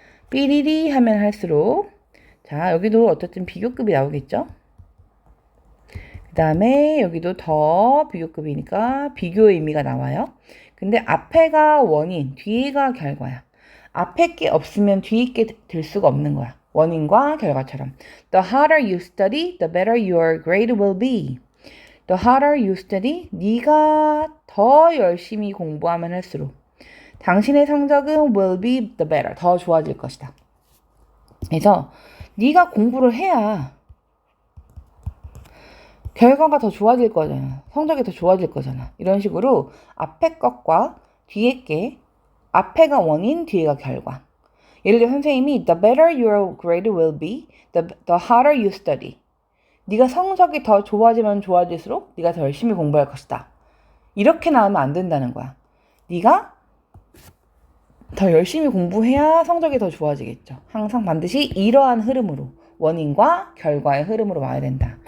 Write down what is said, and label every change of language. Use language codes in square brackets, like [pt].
[ko] 삐리리 하면 할수록. 자, 여기도 어쨌든 비교급이 나오겠죠? 그 다음에 여기도 더 비교급이니까 비교의 의미가 나와요. 근데 앞에가 원인, 뒤가 결과야. 앞에 게 없으면 뒤에 게 될 수가 없는 거야. 원인과 결과처럼. [en] The harder you study, the better your grade will be. The harder you study, [ko] 네가 더 열심히 공부하면 할수록 당신의 성적은 [en] will be the better, [ko] 더 좋아질 것이다. 그래서 네가 공부를 해야 결과가 더 좋아질 거잖아. 성적이 더 좋아질 거잖아. 이런 식으로 앞에 것과 뒤에 게, 앞에가 원인, 뒤에가 결과. 예를 들어 선생님이 [en] the better your grade will be, the harder you study. [ko] 네가 성적이 더 좋아지면 좋아질수록 네가 더 열심히 공부할 것이다. 이렇게 나오면 안 된다는 거야. 네가 더 열심히 공부해야 성적이 더 좋아지겠죠. 항상 반드시 이러한 흐름으로, 원인과 결과의 흐름으로 와야 된다.